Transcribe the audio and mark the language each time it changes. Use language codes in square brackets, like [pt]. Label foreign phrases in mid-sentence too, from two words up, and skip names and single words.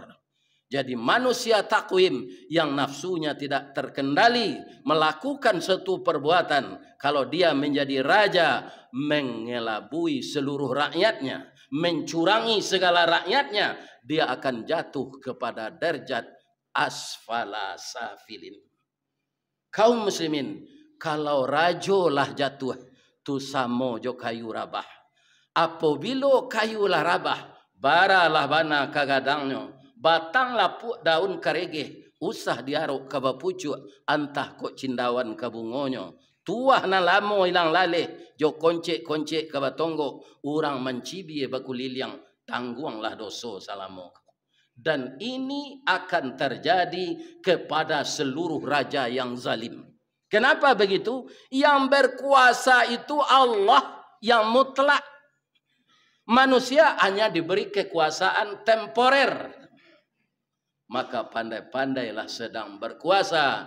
[id] Jadi manusia takwim yang nafsunya tidak terkendali melakukan suatu perbuatan, kalau dia menjadi raja, mengelabui seluruh rakyatnya, mencurangi segala rakyatnya, dia akan jatuh kepada derajat asfala safilin. [min] Kaum muslimin, kalau rajo lah jatuh tu samo jo kayu rabah. Apabila kayu lah rabah, baralah bana kagadangnya, batanglah daun karege, usah diaruk ke bapucuk, antah kok cindawan ke bungonyo. Tuah na lamo ilang lale, jo koncek-koncek ke batonggo, urang mencibi baku liliang, tangguanglah doso salamo. [id] Dan ini akan terjadi kepada seluruh raja yang zalim. Kenapa begitu? Yang berkuasa itu Allah yang mutlak. Manusia hanya diberi kekuasaan temporer. Maka pandai-pandailah sedang berkuasa.